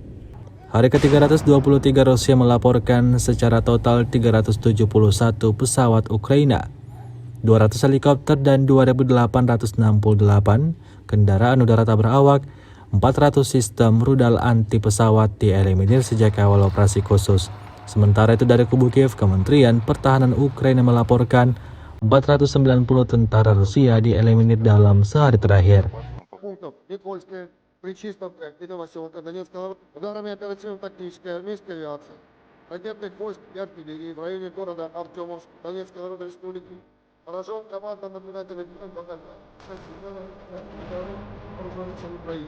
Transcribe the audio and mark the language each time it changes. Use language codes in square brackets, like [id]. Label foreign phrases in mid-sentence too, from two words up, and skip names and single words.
[id] Hari ke-323 Rusia melaporkan secara total 371 pesawat Ukraina, 200 helikopter dan 2.868 kendaraan udara tak berawak, 400 sistem rudal anti pesawat dieliminir sejak awal operasi khusus. Sementara itu dari kubu Kiev, Kementerian Pertahanan Ukraina melaporkan 490 tentara Rusia dieliminir dalam sehari terakhir. [ru] Пунктов Никольская, Причистов, Новоселка, Донецкого ударами оперативно-тактической армейской авиации, ракетных войск и артиллерии в районе города Артемовск, Донецкой Народной Республики, поражен командно-наблюдательный пункт вооруженных Украины.